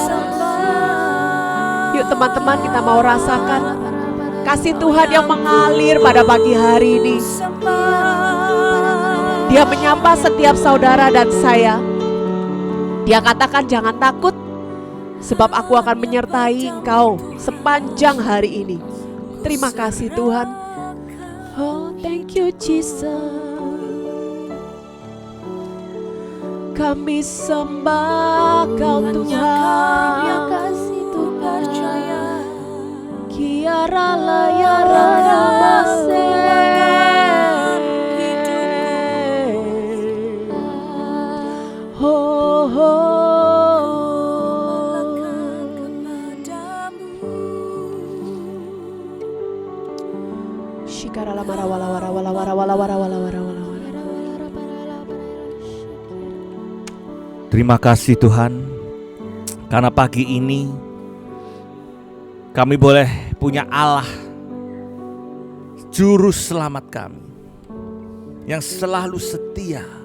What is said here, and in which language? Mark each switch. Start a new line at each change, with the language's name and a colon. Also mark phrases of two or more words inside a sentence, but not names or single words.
Indonesian: Yuk teman-teman, kita mau rasakan kasih Tuhan yang mengalir pada pagi hari ini. Dia menyapa setiap saudara dan saya. Dia katakan jangan takut, sebab aku akan menyertai Engkau sepanjang hari ini. Terima kasih Tuhan.
English: Oh, thank you Jesus.
Indonesian: Kami sembah Kau Tuhan. kasih Tuhan percaya Kiara layara nabase. Ho ho. Shikara la mara wala wara wala wara wala wara wala wara wala. Terima kasih Tuhan, karena pagi ini kami boleh punya Allah, Juru Selamat kami, yang selalu setia.